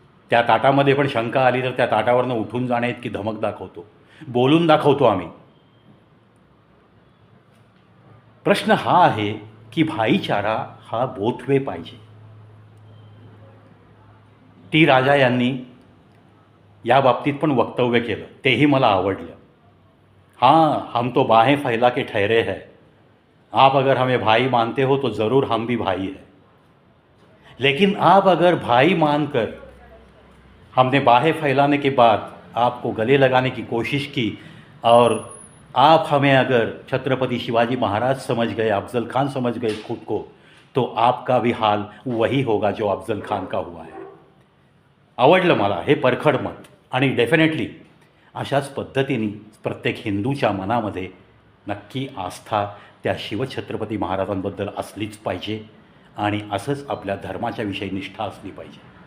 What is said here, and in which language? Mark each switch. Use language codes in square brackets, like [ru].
[mr] त्या ताटामध्ये पण शंका आली तर त्या ताटावरनं उठून जाण्याइतकी धमक दाखवतो, बोलून दाखवतो आम्ही. प्रश्न हा आहे की भाईचारा हा बोथ वे पाहिजे. टी राजा यांनी या बाबतीत पण वक्तव्य केलं, तेही मला आवडलं. [hi] हां, हम तो बाहें फैला के ठहरे हैं, आप अगर हमें भाई मानते हो तो ज़रूर हम भी भाई हैं, लेकिन आप अगर भाई मानकर हमने बाहें फैलाने के बाद आपको गले लगाने की कोशिश की और आप हमें अगर छत्रपति शिवाजी महाराज समझ गए, अफजल खान समझ गए खुद को, तो आपका भी हाल वही होगा जो अफजल खान का हुआ है. [mr] आवडलं मला हे परखड मत. आणि डेफिनेटली अशाच पद्धतीने प्रत्येक हिंदूच्या मनामध्ये नक्की आस्था त्या शिवछत्रपती महाराजांबद्दल असलीच पाहिजे आणि असंच आपल्या धर्माच्या विषयी निष्ठा असली पाहिजे.